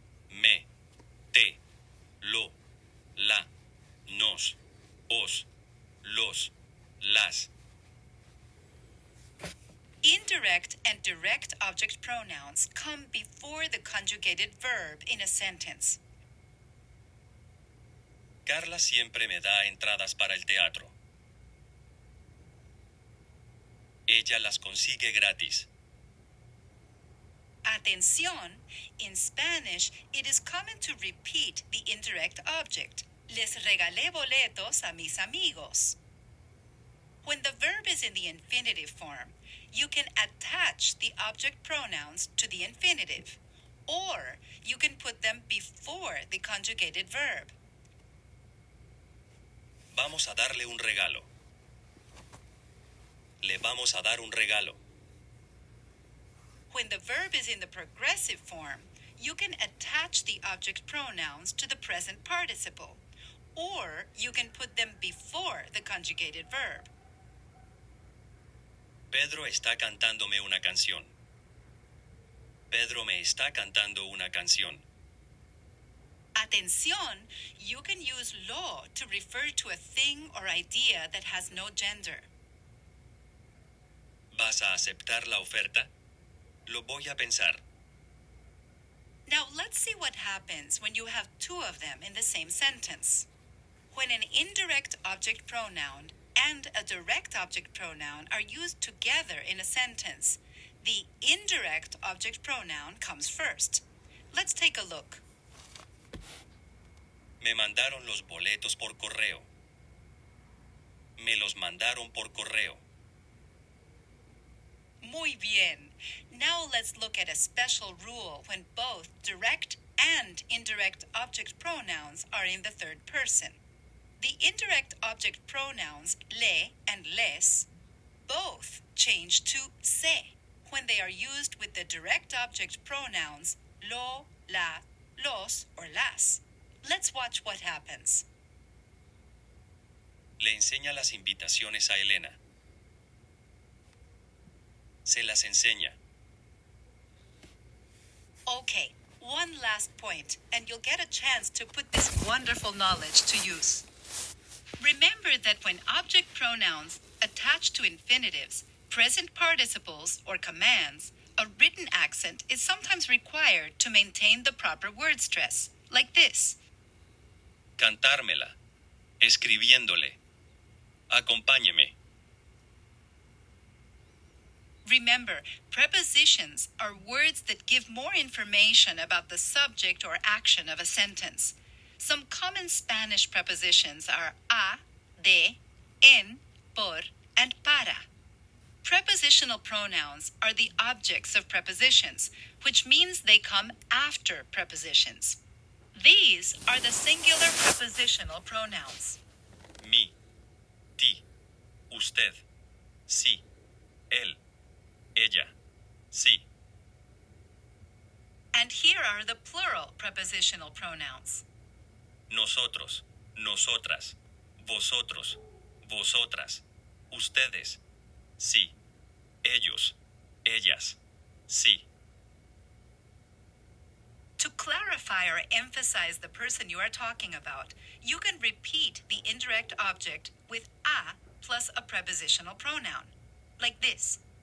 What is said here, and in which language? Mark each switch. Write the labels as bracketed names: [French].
[Spanish] Me, te, lo, la, nos, os, los, las. [English] Indirect and direct object pronouns come before the conjugated verb in a sentence. [Spanish] Carla siempre me da entradas para el teatro. Ella las consigue gratis. [English] Atención, in Spanish, it is common to repeat the indirect object. [Spanish] Les regalé boletos a mis amigos. [English] When the verb is in the infinitive form, you can attach the object pronouns to the infinitive, or you can put them before the conjugated verb. [Spanish] Vamos a darle un regalo. Le vamos a dar un regalo. [English] When the verb is in the progressive form, you can attach the object pronouns to the present participle, or you can put them before the conjugated verb. [Spanish] Pedro está cantándome una canción. Pedro me está cantando una canción. [English] Atención, you can use lo to refer to a thing or idea that has no gender. [Spanish] ¿Vas a aceptar la oferta? Lo voy a pensar. [English] Now let's see what happens when you have two of them in the same sentence. When an indirect object pronoun and a direct object pronoun are used together in a sentence, the indirect object pronoun comes first. Let's take a look. [Spanish] Me mandaron los boletos por correo. Me los mandaron por correo. Muy bien. [English] Now let's look at a special rule when both direct and indirect object pronouns are in the third person. The indirect object pronouns le and les both change to se when they are used with the direct object pronouns lo, la, los, or las. Let's watch what happens. Le enseña las invitaciones a Elena. Se las enseña. Okay, one last point, and you'll get a chance to put this wonderful knowledge to use. Remember that when object pronouns attach to infinitives, present participles, or commands, a written accent is sometimes required to maintain the proper word stress, like this. [Spanish] Cantármela. Escribiéndole. Acompáñeme. [English] Remember, prepositions are words that give more information about the subject or action of a sentence. Some common Spanish prepositions are a, de, en, por, and para. Prepositional pronouns are the objects of prepositions, which means they come after prepositions. These are the singular prepositional pronouns. [Spanish] Mi, ti, usted, sí, él, ella, sí. [English] And here are the plural prepositional pronouns. [Spanish] Nosotros, nosotras, vosotros, vosotras, ustedes, sí, ellos, ellas, sí. [English] To clarify or emphasize the person you are talking about, you can repeat the indirect object with a plus a prepositional pronoun, like this.